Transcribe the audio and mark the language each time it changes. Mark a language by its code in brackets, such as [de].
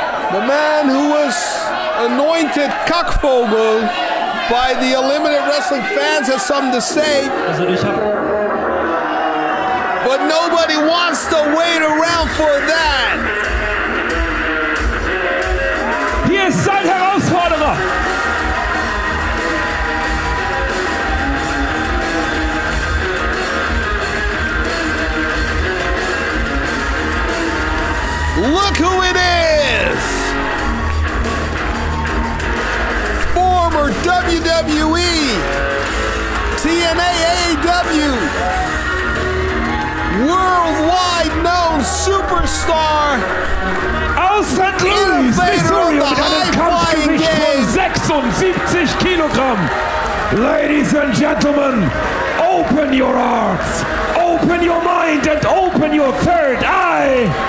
[en] The man who was anointed Kackvogel by the Unlimited Wrestling fans has something to say. But nobody wants to wait around for that. [de] Hier ist sein Herausforderer. [en] Look who it is! Former WWE, TNA, AEW, worldwide known superstar, [de] aus St. Louis, Missouri, mit einem Kampfgewicht von 76 Kilogramm. [en] Ladies and gentlemen, open your hearts, open your mind and open your third eye.